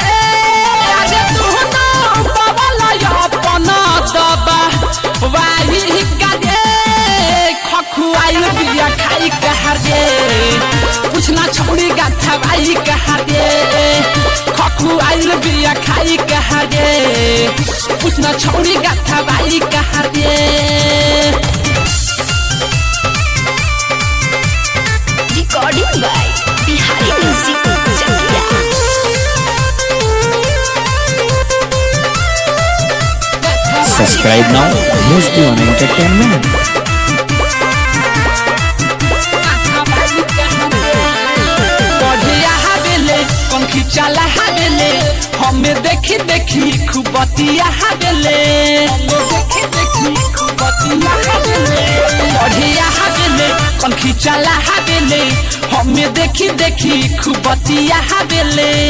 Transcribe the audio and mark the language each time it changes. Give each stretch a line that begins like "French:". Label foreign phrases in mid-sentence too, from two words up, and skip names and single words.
Bhojpuri: खखुआई बिया खाई कहा रे पूछना छौड़ी गथवाई कहा रे खखुआई बिया खाई कहा रे पूछना छौड़ी गथवाई कहा रे।
English: Recording by Bihari Music Chakia. Subscribe now. Here's Divana Entertainment.
Bhojpuri: चला हावेले हमें देखी देखी खूब बतिया हावेले बढ़िया हावेले कनखी चला हावेले हमें देखी देखी खूब बतिया हावेले